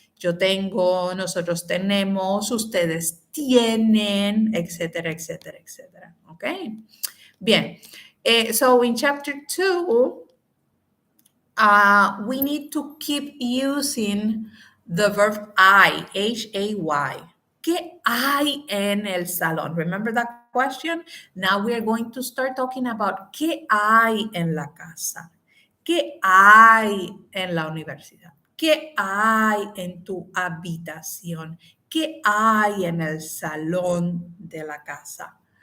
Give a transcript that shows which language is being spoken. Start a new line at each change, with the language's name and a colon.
Spanish: Yo tengo, nosotros tenemos, ustedes tienen, etcétera, etcétera, etcétera,
English: okay?
Spanish: Bien,
English: so in chapter 2, we need to keep using the verb I,
Spanish: Hay. ¿Qué hay en el salón?
English: Remember that question? Now we are going to start talking about
Spanish: ¿qué hay en la casa? ¿Qué hay en la universidad? ¿Qué hay en tu habitación? ¿Qué hay en el salón de la casa?